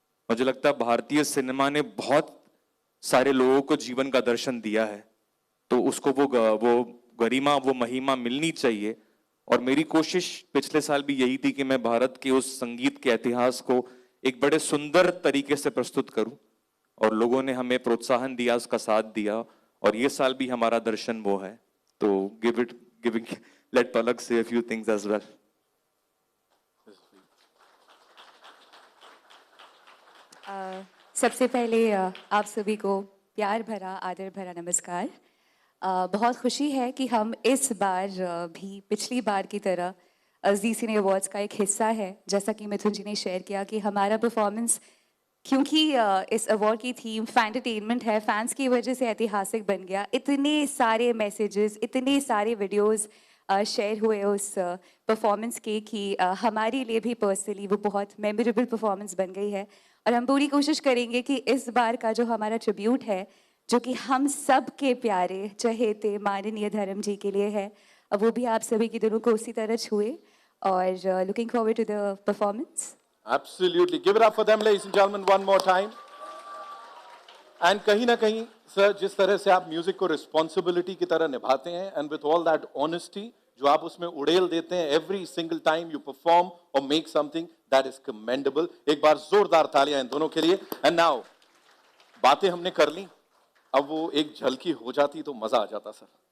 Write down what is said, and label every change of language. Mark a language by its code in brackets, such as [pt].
[hi] मुझे लगता है भारतीय सिनेमा ने बहुत सारे लोगों को जीवन का दर्शन दिया है, तो उसको वो गरिमा, वो महिमा मिलनी चाहिए। और मेरी कोशिश पिछले साल भी यही थी कि मैं भारत के उस संगीत के इतिहास को एक बड़े सुंदर तरीके से प्रस्तुत करूं और लोगों ने हमें प्रोत्साहन दिया, उसका साथ दिया और ये साल भी हमारा दर्शन वो है। [en] तो let Palak say a few things as well. [hi] सबसे पहले आप सभी को प्यार भरा, आदर भरा नमस्कार। बहुत खुशी है कि हम इस बार भी पिछली बार की तरह जी सिने अवार्ड्स का एक हिस्सा है। जैसा कि मिथुन जी ने शेयर किया कि हमारा परफॉर्मेंस, क्योंकि इस अवार्ड की थीम फैंटरटेनमेंट है, फैंस की वजह से ऐतिहासिक बन गया। इतने सारे मैसेजेस, इतने सारे वीडियोस शेयर हुए उस परफॉर्मेंस के कि हमारे लिए भी पर्सनली वो बहुत मेमोरेबल परफॉर्मेंस बन गई है। और हम पूरी कोशिश करेंगे कि इस बार का जो हमारा ट्रिब्यूट है, जो कि हम सब के प्यारे चहेते माननीय धर्म जी के लिए है, अब वो भी आप सभी की दिलों को उसी तरह छुए। [en] और looking forward to the performance. Absolutely. Give it up for them, ladies and gentlemen, one more time. [hi] And कहीं ना कहीं सर, जिस तरह से आप म्यूजिक को रिस्पॉन्सिबिलिटी की तरह निभाते हैं, [en] and with all that honesty [hi] जो आप उसमें उड़ेल देते हैं [en] every single time you perform [hi] और [en] Make something, that is commendable. [hi] एक बार जोरदार तालियां इन दोनों के लिए। [en] and now [hi] बातें हमने कर ली, अब वो एक झलकी हो जाती तो मजा आ जाता सर।